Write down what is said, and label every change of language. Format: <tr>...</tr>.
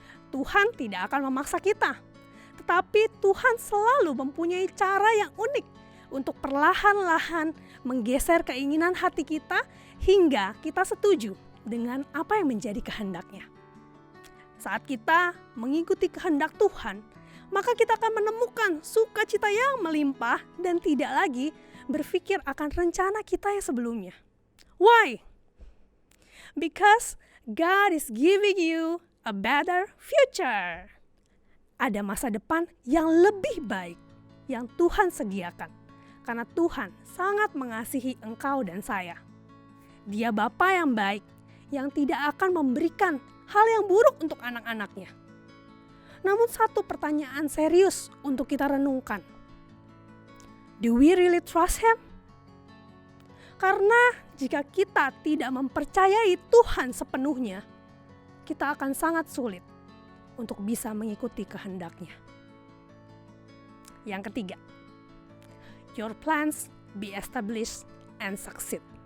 <id>Tuhan tidak akan memaksa kita, tetapi Tuhan selalu mempunyai cara yang unik untuk perlahan-lahan menggeser keinginan hati kita hingga kita setuju dengan apa yang menjadi kehendak-Nya. Saat kita mengikuti kehendak Tuhan, maka kita akan menemukan sukacita yang melimpah dan tidak lagi berpikir akan rencana kita yang sebelumnya.</id> <en>Why? Because God is giving you a better future.</en> <id>Ada masa depan yang lebih baik yang Tuhan sediakan. Karena Tuhan sangat mengasihi engkau dan saya. Dia Bapa yang baik, yang tidak akan memberikan hal yang buruk untuk anak-anaknya. Namun satu pertanyaan serius untuk kita renungkan.</id> <en>Do we really trust Him?</en> <id>Karena jika kita tidak mempercayai Tuhan sepenuhnya, kita akan sangat sulit untuk bisa mengikuti kehendak-Nya. Yang ketiga,</id> <en>your plans be established and succeed.</en>